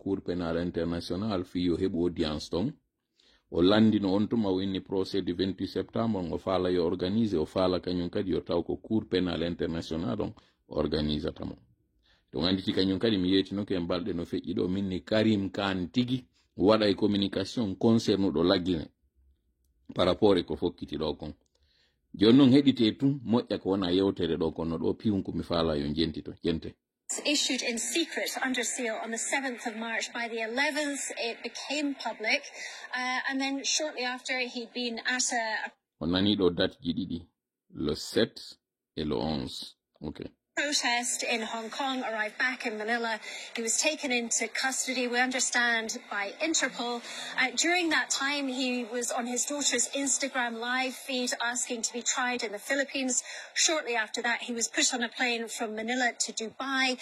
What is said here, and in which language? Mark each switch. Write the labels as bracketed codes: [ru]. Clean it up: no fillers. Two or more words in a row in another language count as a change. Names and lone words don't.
[fr] cour pénal international [ff] fi yo heɓu audience toon o landino on tuma o inni [fr] procès du 28 septembre [ff] o faala yo organise o faala kañum kadi yo taw ko [fr] cour pénal international [ff] on organisatamo to anditi kañum kadi mi yetinoke en balɗe no feƴƴi ɗo minni Karim Khan tigi waɗa e communication concernuɗo laggine [fr] par rapport [ff] e ko fokkiti ɗo kon joni noon heɗite tum moƴƴa ko wona yewtere ɗo kon no ɗo piwunko mi faala yo jentito jente. [en] Issued in secret under seal on the 7th of March. By the 11th, it became public. And then shortly after, he'd been at a... [ff] On nani ɗo date ji ɗiɗi, [fr] le 7 et le 11. [en] Okay. Protest in Hong Kong, arrived back in Manila. He was taken into custody, we understand, by Interpol. During that time, he was on his daughter's Instagram live feed asking to be tried in the Philippines. Shortly after that, he was put on a plane from Manila to Dubai.